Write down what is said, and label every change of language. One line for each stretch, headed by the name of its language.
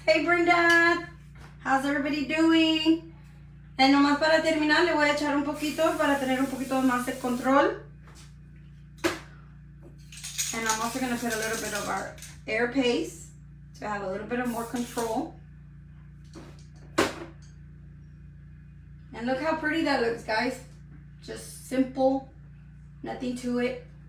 English: Hey Brenda, how's everybody doing?
Spanish: Y nomás para terminar le voy a echar un poquito para tener un poquito más de control.
English: And I'm also going to put a little bit of our air paste to have a little bit of more control. And look how pretty that looks, guys. Just simple, nothing to it.